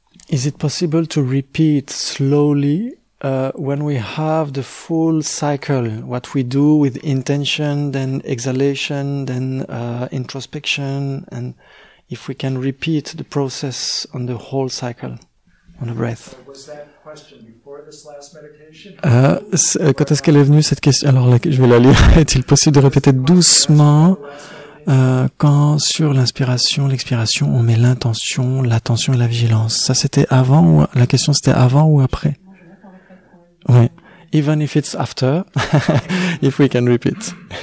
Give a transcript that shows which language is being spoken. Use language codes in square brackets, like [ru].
[en] Is it possible to repeat slowly when we have the full cycle, what we do with intention, then exhalation, then introspection, and if we can repeat the process on the whole cycle, on the breath? Was that question before this last meditation? [fr] Quand est-ce qu'elle est venue cette question? Alors là, je vais la lire. Est-il possible de répéter doucement quand sur l'inspiration, l'expiration, on met l'intention, l'attention et la vigilance? Ça, c'était avant ou la question c'était avant ou après? Oui. [en] Even if it's after, if we can repeat.